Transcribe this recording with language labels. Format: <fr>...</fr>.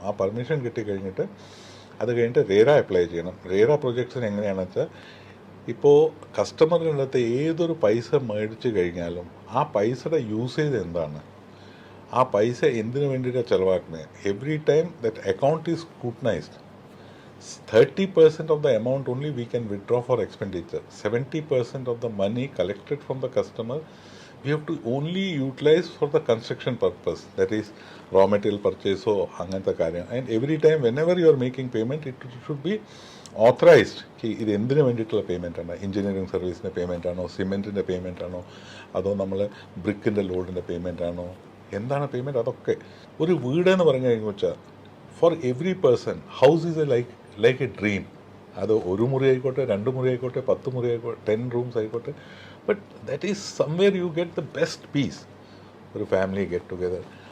<ml>ആ പെർമിഷൻ കിട്ടി കഴിഞ്ഞിട്ട് അത് കഴിഞ്ഞിട്ട് റേറ അപ്ലൈ ചെയ്യണം. റേറ പ്രൊജക്ട്സിന് എങ്ങനെയാണെന്ന് വെച്ചാൽ ഇപ്പോൾ കസ്റ്റമറിൻ്റെ അടുത്ത് ഏതൊരു പൈസ മേടിച്ച് കഴിഞ്ഞാലും ആ പൈസയുടെ യൂസേജ് എന്താണ്, ആ പൈസ എന്തിനു വേണ്ടിയിട്ടാണ് ചിലവാക്കുന്നത്.</ml> <en>Every time that account is scrutinised. 30% of the amount only we can withdraw for expenditure. 70% of the money collected from the customer we have to only utilize for the construction purpose, that is raw material purchase or</en> <ml>angantha karyam.</ml> <en>And every time whenever you are making payment, it should be authorized.</en> <ml>ഇത് എന്തിനു വേണ്ടിയിട്ടുള്ള payment ആണ്, engineering സർവീസിൻ്റെ payment ആണോ, സിമെൻറ്റിൻ്റെ payment ആണോ, അതോ നമ്മൾ ബ്രിക്കിൻ്റെ ലോഡിൻ്റെ payment ആണോ, എന്താണ് പേയ്മെൻറ്റ്. അതൊക്കെ ഒരു വീടെന്ന് പറഞ്ഞു കഴിഞ്ഞു വെച്ചാൽ</ml> <en>For every person house is like a dream.</en> <ml>അത് 1 മുറി ആയിക്കോട്ടെ, 2 മുറി ആയിക്കോട്ടെ, 10 മുറി ആയിക്കോട്ടെ, 10 റൂംസ് ആയിക്കോട്ടെ,</ml> <en>but that is somewhere you get the best piece,</en> <ml>ഒരു ഫാമിലി ഗെറ്റ് ടുഗെദർ.</ml>